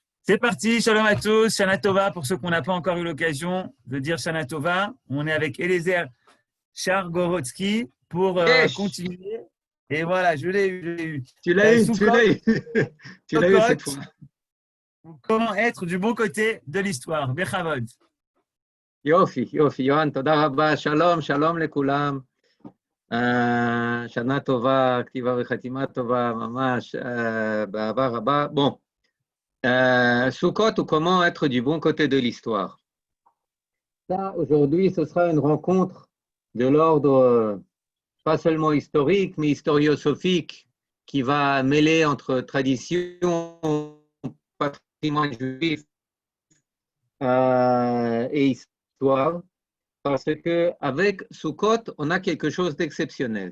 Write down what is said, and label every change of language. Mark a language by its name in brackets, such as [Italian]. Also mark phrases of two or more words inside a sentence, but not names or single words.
[French] C'est parti, shalom à tous, [Hebrew] שנה טובה, [French] pour ceux qu'on n'a pas encore eu l'occasion de dire [Hebrew] שנה טובה. [French] On est avec Eliezer Chargorotsky pour Yes, continuer. Et voilà, je l'ai eu. tu l'as eu, tu Soukot, l'as eu, tu l'as eu cette Sukkot, fois. comment être du bon côté de l'histoire. Bechavod. [Hebrew] יופי, יופי, יוהן, תודה רבה, שלום, שלום לכולם. שנה טובה, כתיבה וחתימה טובה, ממש, באהבה רבה. [French] Bon, Sukkot ou comment être du bon côté de l'histoire. Ça, aujourd'hui, ce sera une rencontre de l'ordre pas seulement historique, mais historiosophique, qui va mêler entre tradition, patrimoine juif et histoire, parce qu'avec Sukkot, on a quelque chose d'exceptionnel.